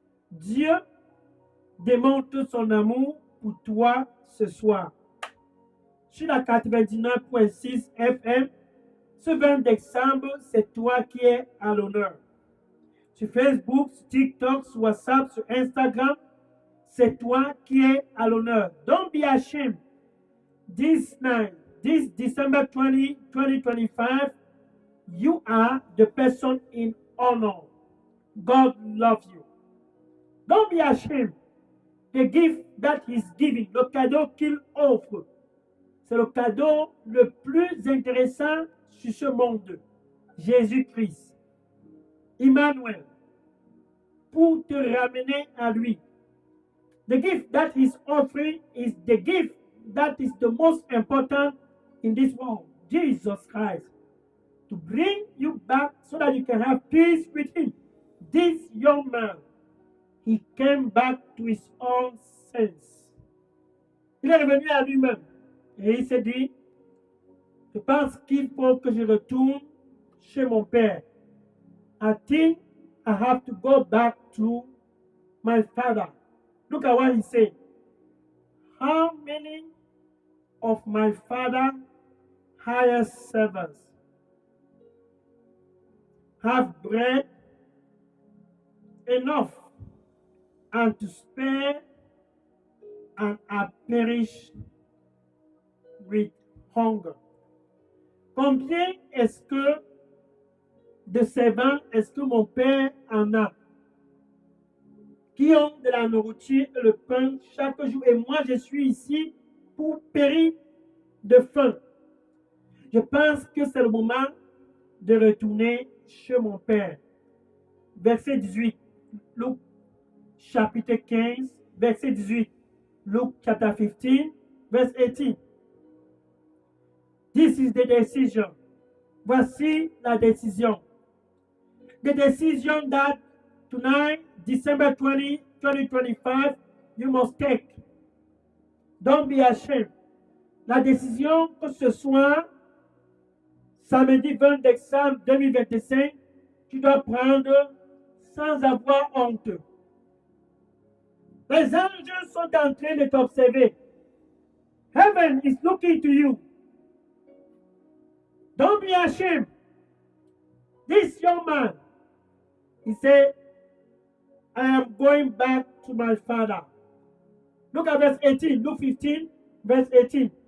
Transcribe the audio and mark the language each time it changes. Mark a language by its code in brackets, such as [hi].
[fr] Dieu démontre son amour pour toi ce soir. Sur la 99.6 FM, ce 20 décembre, c'est toi qui es à l'honneur. Sur Facebook, sur TikTok, sur WhatsApp, sur Instagram, c'est toi qui es à l'honneur. [en] Don't be ashamed. This night, this December 20, 2025, you are the person in honor. God loves you. Don't be ashamed. The gift that he's giving, [fr] le cadeau qu'il offre, c'est le cadeau le plus intéressant sur ce monde. Jésus-Christ, Emmanuel, pour te ramener à lui. [en] The gift that he's offering is the gift that is the most important in this world, Jesus Christ, to bring you back so that you can have peace with him. This young man, he came back to his own sense. [fr] Il est revenu à lui-même et il s'est dit, je pense qu'il faut que je retourne chez mon père. [en] I think I have to go back to my father. Look at what he said. How many of my father hired servants have bread enough and to spare, and are perished with hunger? [fr] Combien est-ce que de servants est-ce que mon père en a qui ont de la nourriture et le pain chaque jour, et moi je suis ici pour périr de faim? Je pense que c'est le moment de retourner chez mon père. Verset 18, Luc chapitre 15, verset 18, [en] Luke chapter 15, verse 18. This is the decision. [fr] Voici la décision. [en] The decision that tonight, December 20, 2025, you must take. Don't be ashamed. [fr] La décision que ce soir, samedi 20 décembre 2025, tu dois prendre sans avoir honte. Les anges sont en train de t'observer. [en] Heaven is looking to you. Don't be ashamed. This young man, he said, I am going back to my father. Look at verse 18, Luke 15, verse 18.